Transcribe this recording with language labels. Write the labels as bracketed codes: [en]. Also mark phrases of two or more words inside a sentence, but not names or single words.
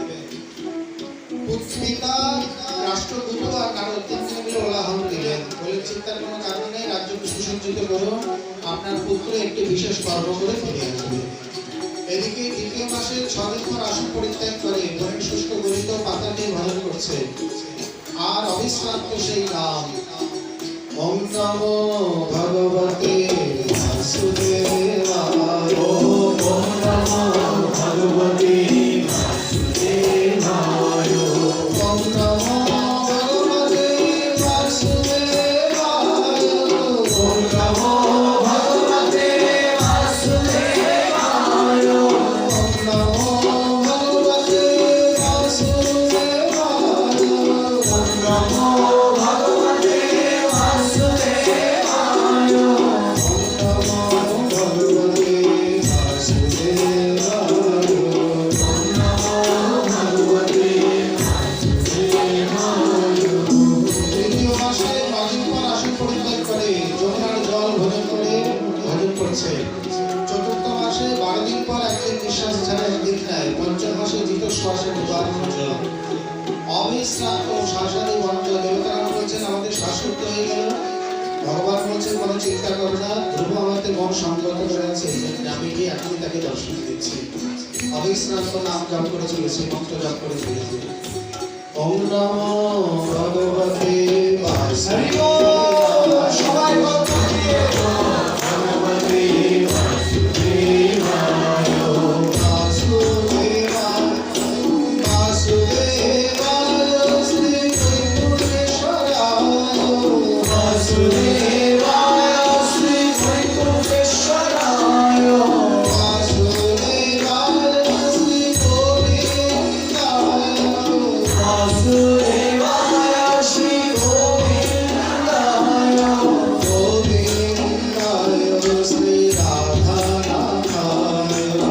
[bn] পিতা রাষ্ট্রদূত আর নারদ তিনজনে মিলে ওলাহন দিলেন, বলে চিন্তার কোনো কারণ নেই, রাজ্যকে সুসজ্জিত করুন, আপনার পুত্র একটি বিশেষ কর্ম করে ফিরে আসবে। এদিকে দ্বিতীয় মাসে 6 দিন পর আসন পরিত্যাগ করে বনের শুষ্ক গলিত পাতা নিয়ে ভজন করছে, আর অবিশ্রান্ত সেই নাম ওম [sa] নমো ভগবতে বাসুদেবায়, ওম নমো ভগবতে বাসুদেবায়, ওম নমো ভগবতে বাসুদেবায়, ওম নমো ভগবতে বাসুদেবায়, ওম নমো ভগবতে বাসুদেবায়, ওম নমো ভগবতে বাসুদেবায়, [bn] তৃতীয় মাসে 9 দিন পর আসন পরিত্যাগ করে যমুনার জল ভোজন করে ভজন করছে। চতুর্থ মাসে 12 দিন পর একদিন নিঃশ্বাস ছাড়া একদিন নেয়। পঞ্চম মাসে জিত শ্বাসে দুবার ভঞ্জ, অবিশ্রান্ত শ্বাসাদি ভঞ্জ। দেবতারা বলছেন আমাদের শ্বাসরুদ্ধ হয়ে গেল। ভগবান বলছেন কোনো চিন্তা করো না, ধ্রুব আমাকে মন সংযত করে আছে, আমি গিয়ে এখনই তাকে দর্শন দিচ্ছি। অবিশ্রান্ত নাম জপ করে চলেছে, মন্ত্র জপ করে চলেছে। [sa] ওম নমো ভগবতে বাসুদেবায়, সবাই ভগবতে বাসুদেবায়, বাসুদেবায়, বাসুদেবায় শ্রী বৈকুণ্ঠেশ্বরায়, বাসুদেবায় শ্রী বৈকুণ্ঠেশ্বরায়, বাসুদেবায় শ্রী গোবিন্দায়, বাসুদেবায় শ্রী গোবিন্দায়, গোবিন্দায় শ্রী রাধানাথায়,